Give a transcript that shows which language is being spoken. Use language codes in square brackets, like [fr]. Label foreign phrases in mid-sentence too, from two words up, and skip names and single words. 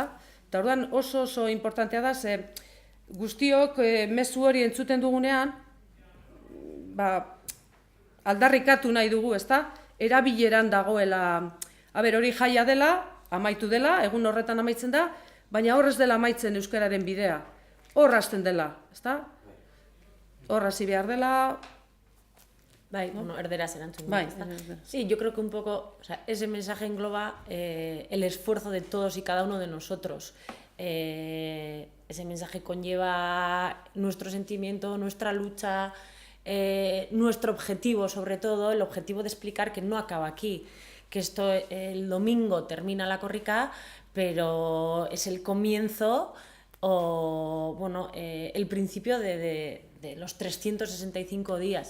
[eu] Eta orduan oso importantea da, ze guztiok mezu hori entzuten dugunean, aldarrikatu nahi dugu, ezta? Erabileran dagoela, hori jaia dela, amaitu dela, egun horretan amaitzen da, baina horrez dela amaitzen euskararen bidea. Hor hasten dela, ezta? Hor hasi behar dela, Bai, bueno, erderaz erantzun. Bai, [es] ¿Está? [eu] erderaz. [es] Sí, yo creo que un poco, o sea, ese mensaje engloba el esfuerzo de todos y cada uno de nosotros. Ese mensaje conlleva nuestro sentimiento, nuestra lucha, nuestro objetivo, sobre todo, el objetivo de explicar que no acaba aquí, que esto el domingo termina la corrica, pero es el comienzo o, bueno, el principio de los 365 días.